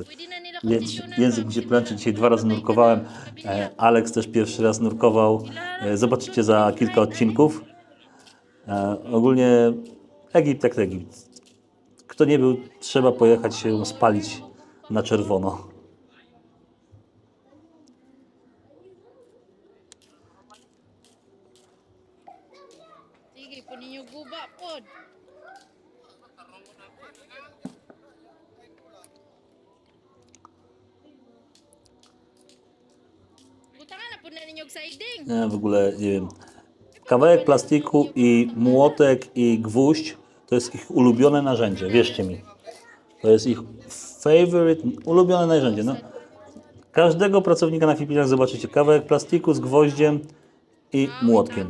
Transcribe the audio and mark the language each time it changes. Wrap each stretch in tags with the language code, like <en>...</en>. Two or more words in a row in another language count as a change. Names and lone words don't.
<pl>Język mi się plączy, dzisiaj 2 razy nurkowałem. Alex też pierwszy raz nurkował. Zobaczycie za kilka odcinków. Ogólnie Egipt jak Egipt. Kto nie był, trzeba pojechać się spalić na czerwono.</pl> <ceb>Sige, punin yung guba pod. Butangan na po na ninyong siding.</ceb> <pl>Ja w ogóle nie wiem. Kawałek plastiku i młotek i gwóźdź to jest ich ulubione narzędzie, wierzcie mi. To jest ich favorite, ulubione narzędzie. No, każdego pracownika na Filipinach zobaczycie kawałek plastiku z gwoździem i młotkiem.</pl>